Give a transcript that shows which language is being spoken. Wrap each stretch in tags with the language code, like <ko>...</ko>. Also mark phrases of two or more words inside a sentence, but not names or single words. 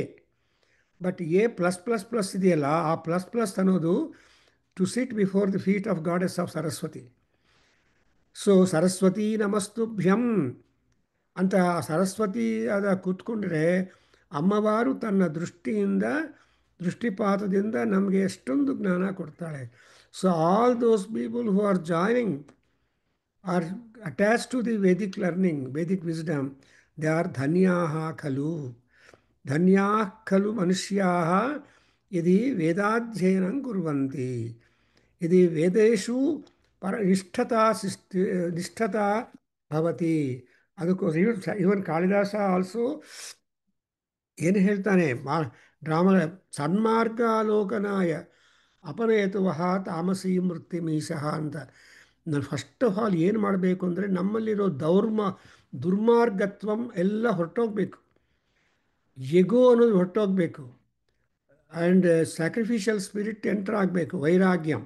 <en>But A plus plus plus</en> <kn>ಇದೆಯಲ್ಲ, ಆ</kn> <en>plus plus ಅನ್ನೋದು to sit before the feet of Goddess of Saraswati.</en> <kn>ಸೊ</kn> <sa>ಸರಸ್ವತಿ ನಮಸ್ತುಭ್ಯಂ</sa> <kn>ಅಂತ ಸರಸ್ವತಿ ಅದ ಕೂತ್ಕೊಂಡ್ರೆ ಅಮ್ಮವಾರು ತನ್ನ ದೃಷ್ಟಿಪಾತದಿಂದ ನಮಗೆ ಎಷ್ಟೊಂದು ಜ್ಞಾನ ಕೊಡ್ತಾಳೆ.</kn> <en>So all those people who are joining are attached to the Vedic learning, Vedic wisdom, they are</en> <sa>धन्याः खलु. धन्याः खलु मनुष्याः यदि वेदाध्ययनं कुर्वन्ति. यदि वेदेषु निष्ठता भवति.</sa> <kn>ಅದಕ್ಕೋಸ್ಕರ ಇವನ್ ಕಾಳಿದಾಸ ಆಲ್ಸೋ ಏನು ಹೇಳ್ತಾನೆ ಡ್ರಾಮ</kn> <sa>ಸನ್ಮಾರ್ಗಾಲೋಕನಾಯ ಅಪರೇತುವಃ ತಾಮಸೀ ಮೃತ್ಯುಮೀಶಃ</sa> <kn>ಅಂತ. ನಾನು</kn> <en>first of all</en> <kn>ಏನು ಮಾಡಬೇಕು ಅಂದರೆ ನಮ್ಮಲ್ಲಿರೋ ದುರ್ಮಾರ್ಗತ್ವಂ ಎಲ್ಲ ಹೊರಟೋಗ್ಬೇಕು, ಎಗೋ ಅನ್ನೋದು ಹೊರಟೋಗ್ಬೇಕು,</kn> <en>and sacrificial spirit</en> <kn>ಎಂಟರ್ ಆಗಬೇಕು, ವೈರಾಗ್ಯಂ.</kn>